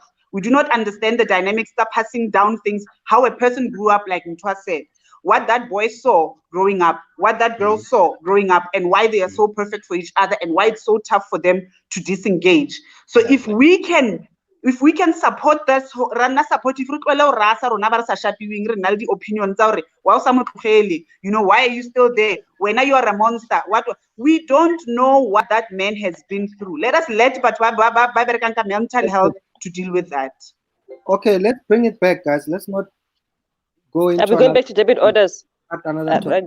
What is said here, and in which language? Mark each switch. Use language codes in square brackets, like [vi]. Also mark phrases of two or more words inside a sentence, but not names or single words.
[en] We do not understand the dynamics of passing down things, how a person grew up, like Ntwa said, what that boy saw growing up, what that girl saw growing up, and why they are so perfect for each other, and why it's so tough for them to disengage. So if we can if we can support this, [st] rana [en] support if we [st] rasa rona ba sa shapiwing re na le opinions tsa hore wa o sa mo tlogele, [en] you know, why are you still there when you are a monster? What we don't know what that man has been through. Let us let but mental health to deal with that. Okay, let's bring it back, guys. Let's not go into Are we going back to debit orders? another topic.